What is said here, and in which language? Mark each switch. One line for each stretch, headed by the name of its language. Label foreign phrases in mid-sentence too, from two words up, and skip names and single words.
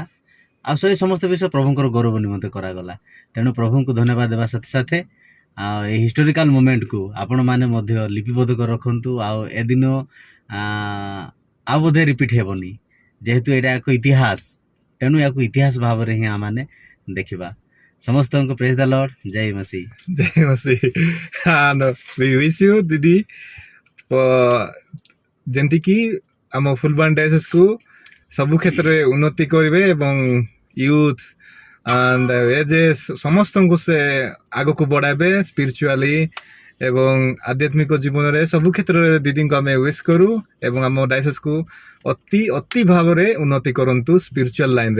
Odia: ଆଉ ସେ ସମସ୍ତ ବିଷୟ ପ୍ରଭୁଙ୍କର ଗୌରବ ନିମନ୍ତେ କରାଗଲା। ତେଣୁ ପ୍ରଭୁଙ୍କୁ ଧନ୍ୟବାଦ ଦେବା ସାଥେ ସାଥେ ଆଉ ଏହି
English: historical momentକୁ
Odia: ଆପଣମାନେ ମଧ୍ୟ ଲିପିବଦ୍ଧ କରି ରଖନ୍ତୁ। ଆଉ ଏଦିନ ଆଉ ବୋଧେ ରିପିଟ୍ ହେବନି, ଯେହେତୁ ଏଇଟା ଏକ ଇତିହାସ, ତେଣୁ ୟାକୁ ଇତିହାସ ଭାବରେ ହିଁ ଆମମାନେ ଦେଖିବା। ସମସ୍ତଙ୍କୁ
English: praise the Lord,
Odia: ଜୟ ମସି। ଜୟ ମସି।
English: and we wish you
Odia: ଦିଦି ଯେମିତିକି ଆମ ଫୁଲବାଣୀ ଡାଇସିସ୍କୁ ସବୁ କ୍ଷେତ୍ରରେ ଉନ୍ନତି କରିବେ ଏବଂ
English: youth and age
Odia: ସମସ୍ତଙ୍କୁ ସେ ଆଗକୁ ବଢ଼ାଇବେ ସ୍ପିରିଚୁଆଲି ଏବଂ ଆଧ୍ୟାତ୍ମିକ ଜୀବନରେ ସବୁ କ୍ଷେତ୍ରରେ ଦିଦିଙ୍କୁ ଆମେ ୱିଶ୍ କରୁ ଏବଂ ଆମ ଡାଇସିସ୍କୁ ଅତି ଭାବରେ ଉନ୍ନତି କରନ୍ତୁ
English: spiritual lineରେ।